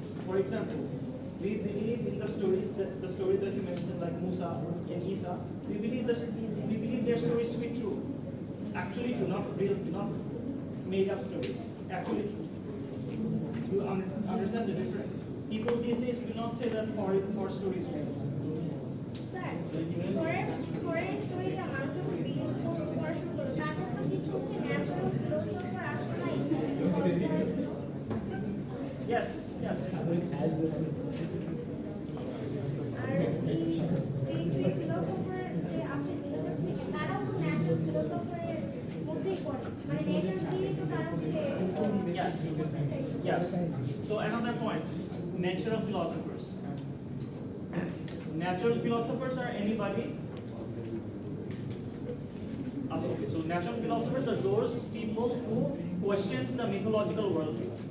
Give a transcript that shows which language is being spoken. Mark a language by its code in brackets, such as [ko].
[en] For example, we believe in the stories that you mentioned, like Musa and Isa. We believe their stories to be true. Actually true, not real, not made up stories. Actually true. You understand the difference? People these days will not say that Thor story is real. [bn] Sir থরের স্টোরিটা মানুষ যখন believe করা শুরু করলো তারপর তো কিছু হচ্ছে ন্যাচারাল ফিলোসফার আসলো না এই জিনিসটাকে সলভ করার জন্য [en] Yes. [bn] আর এই যে ফিলোসফার যে আছে মিলেটাস থেকে তারাও তো ন্যাচারাল ফিলোসফারের মধ্যেই পড়ে মানে নেচার দিয়ে তো তারা হচ্ছে করতে চাইছে [en] Yes. So another point, nature of philosophers. natural philosophers are anybody. Okay, so natural philosophers are those people who questions the mythological worldview.